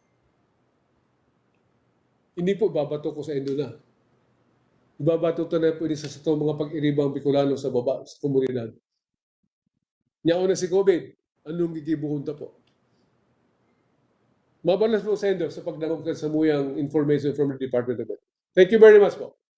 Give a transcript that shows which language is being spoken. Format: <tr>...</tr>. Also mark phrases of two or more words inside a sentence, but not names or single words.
<bik>Hindi po babato ko sa endo na. Ibabato to na po sa itong mga pag-iribang Bicolanos sa baba, sa komunidad. Yao na si COVID. Anong gigibuhunta po? Mabalas po sa endo sa pagdamag sa muyang</bik> <en>information from the Department of Health. Thank you very much po.</en>